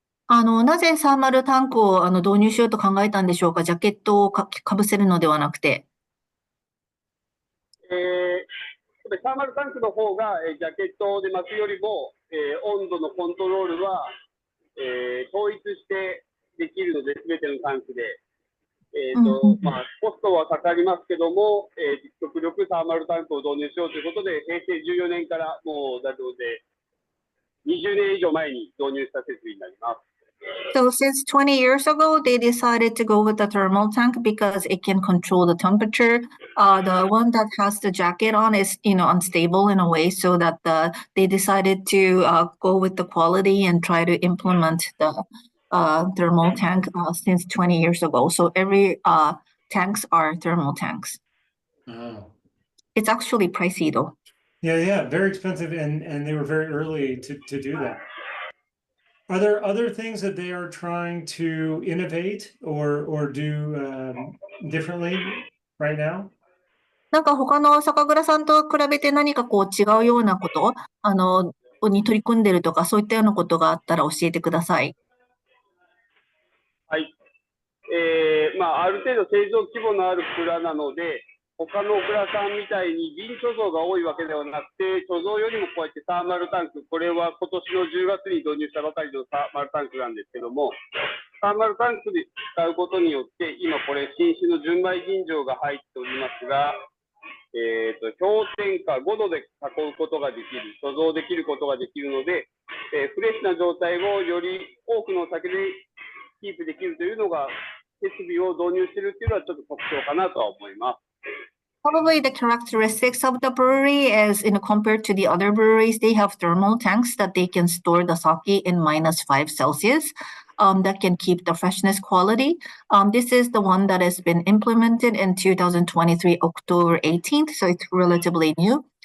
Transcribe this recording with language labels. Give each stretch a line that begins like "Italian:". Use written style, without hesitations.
Japanese: なぜサーマルタンクを導入しようと考えたんでしょうか？ジャケットをかぶせるのではなくて。サーマルタンクの方が、ジャケットで巻くよりも、温度のコントロールは、統一してできるので、すべてのタンクで。コストはかかりますけども、極力サーマルタンクを導入しようということで、平成14年からもうだので、20年以上前に導入した設備になります。
English: So since 20 years ago, they decided to go with the thermal tank because it can control the temperature. The one that has the jacket on is, unstable in a way, so that they decided to go with the quality and try to implement the thermal tank since 20 years ago. So every tanks are thermal tanks. Oh. It's actually pricey though. Yeah, very expensive, and they were very early to do that. Are there other things that they are trying to innovate or do differently right now?
Japanese: なんか他の酒蔵さんと比べて何か違うようなこと、に取り組んでるとか、そういったようなことがあったら教えてください。はい。ある程度製造規模のある蔵なので、他の蔵さんみたいに瓶貯蔵が多いわけではなくて、貯蔵よりもこうやってサーマルタンク、これは今年の10月に導入したばかりのサーマルタンクなんですけども、サーマルタンクで使うことによって、今これ新酒の純米吟醸が入っておりますが、氷点下5度で囲うことができる、貯蔵できることができるので、フレッシュな状態をより多くのお酒でキープできるというのが、設備を導入しているというのはちょっと特徴かなとは思います。
English: Probably the characteristics of the brewery is, compared to the other breweries, they have thermal tanks that they can store the sake in -5 Celsius. That can keep the freshness quality. This is the one that has been implemented in 2023, October 18th, so it's relatively new.